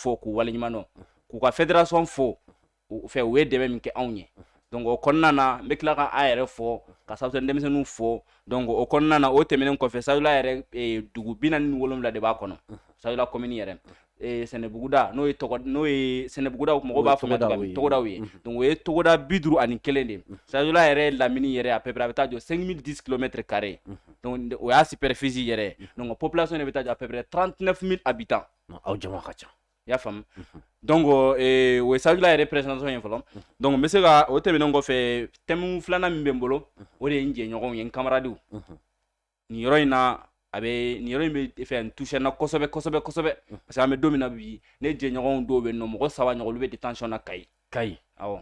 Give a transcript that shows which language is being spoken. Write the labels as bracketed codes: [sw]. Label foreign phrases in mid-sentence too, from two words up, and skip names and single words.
[bm] fo k'u waleɲuman dɔn k'u ka fédération fo o fɛ u ye dɛmɛ min kɛ anw ye donc o kɔnɔna na n bɛ tila ka an yɛrɛ fɔ ka Sabusen denmisɛnninw fɔ donc o kɔnɔna na o tɛmɛnen kɔfɛ Sadiola yɛrɛ dugu 47 de b'a kɔnɔ Sadiola commune yɛrɛ Sɛnɛbuguda n'o ye Sɛnɛbuguda mɔgɔw b'a fɔ tɔgɔdaw ye donc o ye tɔgɔda 51 de Sadiola yɛrɛ lamini yɛrɛ [fr] à peu près [bm] a bɛ taa jɔ 5010 km² donc o y'a superficie yɛrɛ donc population de bɛ taa jɔ [fr] à peu près 39 000 habitants [bm] aw jama ka ca i y'a faamu donc o ye Sadiola yɛrɛ présentation ye fɔlɔ donc n bɛ se ka o tɛmɛnen kɔfɛ thème filanan min bɛ n bolo o de ye n jɛɲɔgɔnw ye n camarades nin yɔrɔ in na nin yɔrɔ in bɛ n touché na kosɛbɛ [fr] parce que [bm] an bɛ don min na bi ne jɛɲɔgɔnw dɔw bɛ yen nɔ mɔgɔ 3 ɲɔgɔn olu bɛ détention na Kayi awɔ